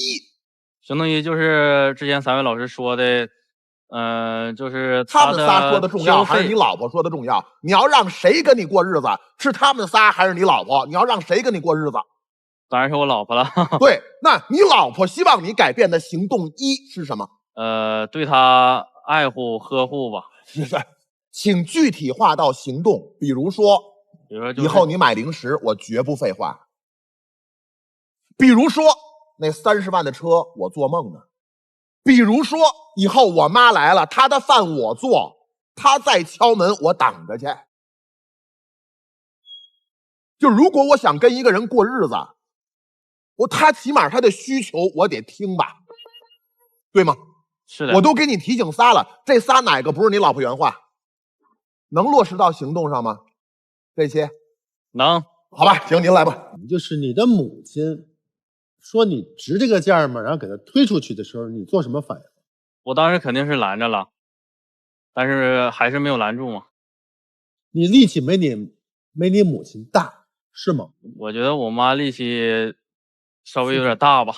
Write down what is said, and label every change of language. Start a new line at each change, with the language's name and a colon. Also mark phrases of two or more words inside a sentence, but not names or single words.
Chinese: 行動1就是之前3位老師說的，就是他們仨說的重要，還是你老婆說的重要？你要讓誰跟你過日子？是他們仨還是你老婆？你要讓誰跟你過日子？當然是我老婆了。對，那你老婆希望你改變的行動1是什麼？對她愛護呵護吧。是，請具體化到行動，比如說以後你買零食，我絕不廢話。比如說那30萬的車，我做夢呢。比如說以後我媽來了，她的飯我做，她再敲門我等着去。就如果我想跟一個人過日子，他起碼他的需求我得聽吧，對嗎？是的。我都給你提醒仨了，這仨哪個不是你老婆原話？能落實到行動上嗎？這些能。好吧，行，您來吧。就是你的母親說你值這個價嗎？然後給他推出去的時候，你做什麼反應？我當時肯定是攔着了，但是還是沒有攔住嘛。你力氣沒你母親大，是嗎？我覺得我媽力氣稍微有點大吧。